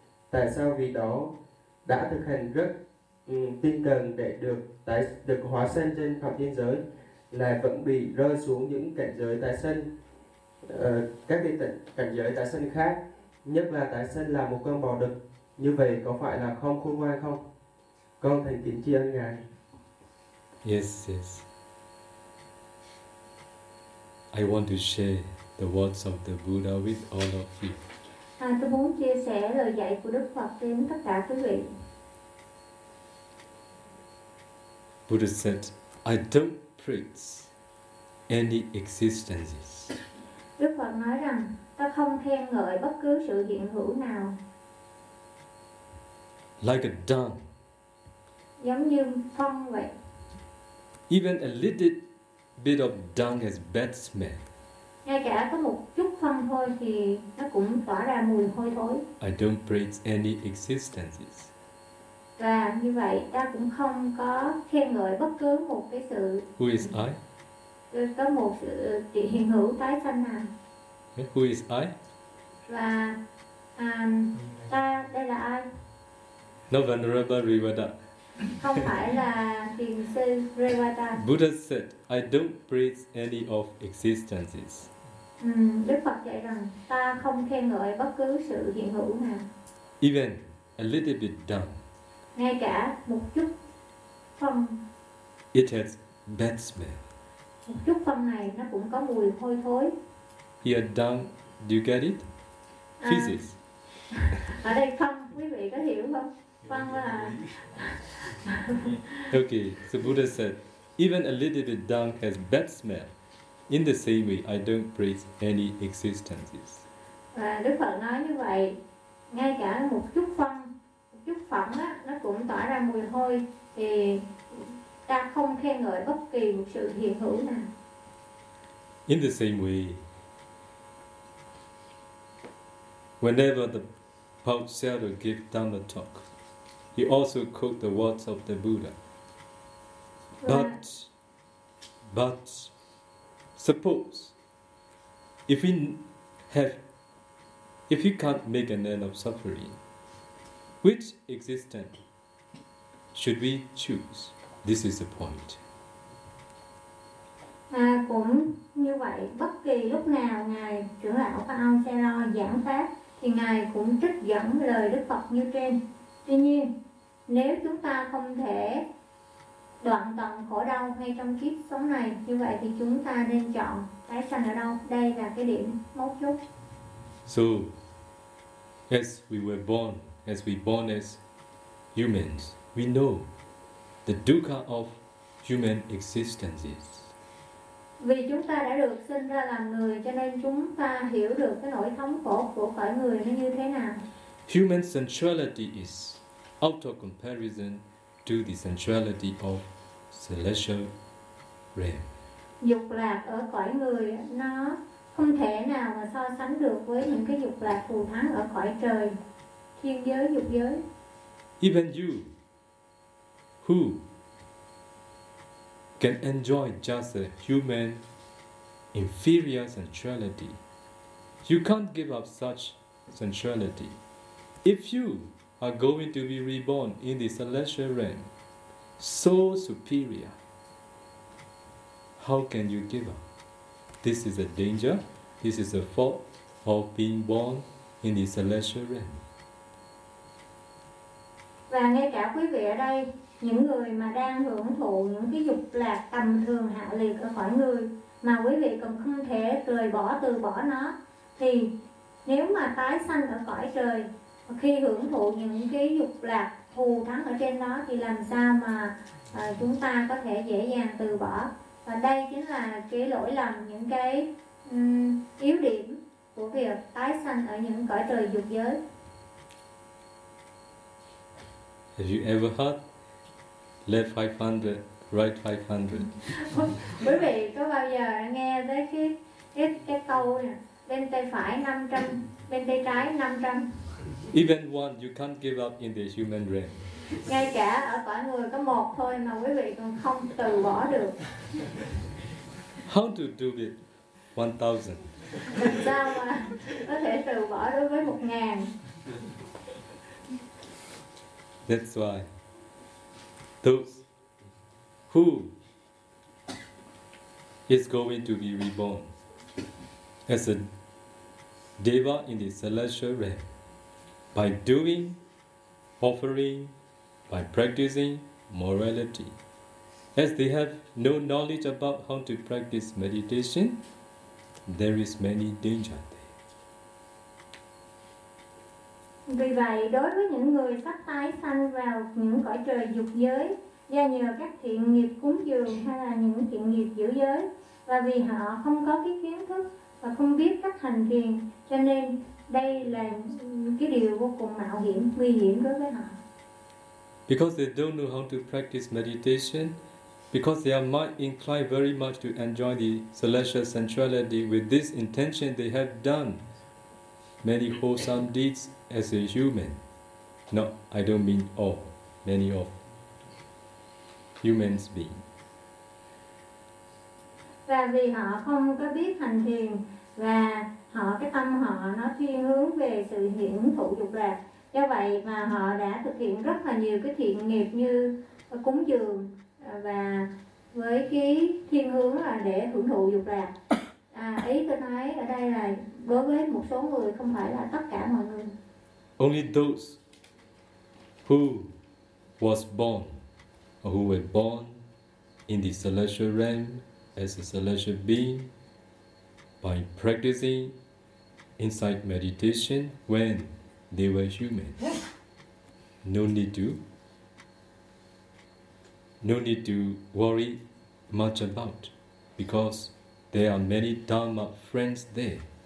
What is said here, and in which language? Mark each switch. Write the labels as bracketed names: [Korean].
[Vietnamese] Tại sao vì đó đã thực hành rất tinh cần để được hóa sinh trên Phạm Thiên giới lại vẫn bị rơi xuống những cảnh giới tái sinh, các cảnh giới tái sinh khác, nhất là tái sinh là một con bò đực? Như vậy có phải là không khôn ngoan không? Con thành kính tri ân Ngài. [English] Yes. I want to share the words of the Buddha with all of you. [Vietnamese] Tôi muốn chia sẻ lời dạy của Đức Phật đến tất cả quý vị. [English] Buddha said, I don't preach any existences. [Vietnamese] Đức Phật nói rằng, ta không khen ngợi bất cứ sự hiện hữu nào. [English] Like a dung. [Vietnamese] Giống như phong vậy. [English] Even a little bit of dung has bad smell. [Vietnamese] Ngay cả có một chút phân thôi thì nó cũng tỏa ra mùi hôi thối. [English] I don't praise any existences. [Vietnamese] Và như vậy ta cũng không có khen ngợi bất cứ một cái sự. [English] Who is I? [Vietnamese] Có một sự hiện hữu tái sanh nào. [English] Who is I? [Vietnamese] Và ta đây là ai? [English] No, Venerable Rivada. [Vietnamese] Không phải là thiền sư Rivada. [English] Buddha said, I don't praise any of existences. [Vietnamese] Đức Phật dạy rằng, ta không khen ngợi bất cứ sự hiện hữu nào. [English] Even a little bit dung. [Vietnamese] Ngay cả một chút phân. [English] It has bad smell. [Vietnamese] Một chút phân này nó cũng có mùi hôi thối. [English] Here dung, do you get it? Feces. [Vietnamese] Ở đây phân, quý vị có hiểu không? [English] Okay, so Buddha said, even a little bit dung has bad smell. In the same way, I don't praise any existences. [Vietnamese] Và Đức Phật nói như vậy, ngay cả một chút phẩm á, nó cũng tỏa ra mùi hôi, thì ta không khen ngợi bất kỳ một sự hiện hữu nào. [English] In the same way, whenever the Pauchera gives Dhamma talk, he also quote the words of the Buddha. But suppose if we can't make an end of suffering, which existence should we choose? This is the point. [Vietnamese] Cũng như vậy, bất kỳ lúc nào ngài trưởng lão Pa Ong Xe Lo giảng pháp thì ngài cũng trích dẫn lời Đức Phật như trên. Tuy nhiên, nếu chúng ta không thể đoạn tận khổ đau ngay trong kiếp sống này, như vậy thì chúng ta nên chọn tái sanh ở đâu? Đây là cái điểm mấu chốt. [English] So, as we were born, as we born as humans, we know the dukkha of human existences. [Vietnamese] Vì chúng ta đã được sinh ra làm người, cho nên chúng ta hiểu được cái nỗi thống khổ của cõi người nó như thế nào. [English] Human sensuality is out of comparison to the sensuality of celestial realm. [Vietnamese] Dục lạc ở cõi người nó không thể nào mà so sánh được với những cái dục lạc thù thắng ở cõi trời, thiên giới, dục giới. [English] Even you, who can enjoy just a human inferior sensuality, you can't give up such sensuality. If you are going to be reborn in the celestial realm, so superior, how can you give up? This is a danger, this is a fault of being born in the celestial realm. [Vietnamese] Và ngay cả quý vị ở đây, những người mà đang hưởng thụ những cái dục lạc tầm thường hạ liệt ở khỏi người, mà quý vị còn không thể rời bỏ, từ bỏ nó, thì nếu mà tái sanh ở cõi trời, khi hưởng thụ những cái dục lạc thù thắng ở trên đó, thì làm sao mà chúng ta có thể dễ dàng từ bỏ. Và đây chính là cái lỗi lầm, những cái yếu điểm của việc tái sanh ở những cõi trời dục giới. [English] Have you ever heard left 500, right 500? [Vietnamese] Quý vị có bao giờ nghe tới cái câu này, bên tay phải 500, bên tay trái 500? [English] Even one, you can't give up in the human realm. [Vietnamese] Ngay cả ở cõi người có một thôi mà quý vị còn không từ bỏ được. [English] How to do it? 1,000. [Vietnamese] Sao mà có thể từ bỏ đối với 1,000? [English] That's why those who is going to be reborn as a deva in the celestial realm, by doing, offering, by practicing morality. As they have no knowledge about how to practice meditation, there is many danger there. [Vietnamese] Vì vậy, đối với những người sắp tái sanh vào những cõi trời dục giới, do nhờ các thiện nghiệp cúng dường hay là những thiện nghiệp giữ giới, và vì họ không có cái kiến thức và không biết cách hành thiền, cho nên đây là cái điều vô cùng mạo hiểm, nguy hiểm đối với họ. [English] Because they don't know how to practice meditation, because their mind inclined very much to enjoy the celestial sensuality, with this intention they have done many wholesome deeds as a human. No, I don't mean all, many of human beings. [Vietnamese] Và vì họ không có biết hành thiền và họ cái tâm họ nó thiên hướng về sự hiển thụ dục lạc, do vậy mà họ đã thực hiện rất là nhiều cái thiện nghiệp như cúng dường và với cái thiên hướng là để hưởng thụ dục lạc. Ý tôi nói ở đây là đối với một số người, không phải là tất cả mọi người. [English] Only those who was born or who were born in the celestial realm as a celestial being, by practicing insight meditation when they were human, no need to worry much about, because there are many Dharma friends there.